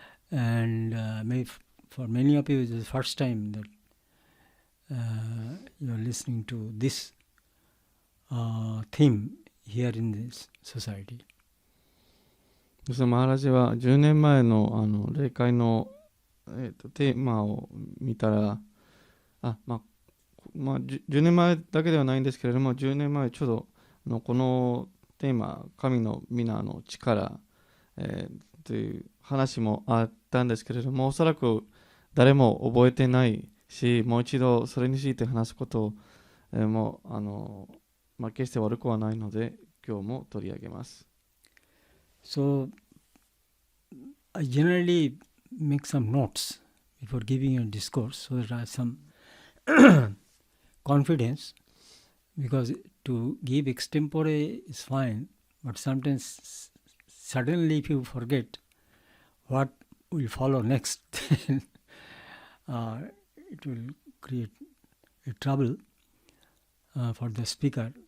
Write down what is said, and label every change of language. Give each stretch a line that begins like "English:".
English: And maybe for many of you, it is the first time that you are listening to this theme here in this society.
Japanese: そのマハラジは10年前の霊界の、テーマを見たら、10年前だけではないんですけれども、10年前ちょうどこのテーマ、神の皆の力、という話もあったんですけれども、おそらく誰も覚えてないし、もう一度それについて話すことも決して悪くはないので、今日も取り上げます。
English: So, I generally make some notes before giving a discourse so that I have some confidence, because to give extempore is fine, but sometimes suddenly if you forget what will follow next, then it will create a trouble for the speaker.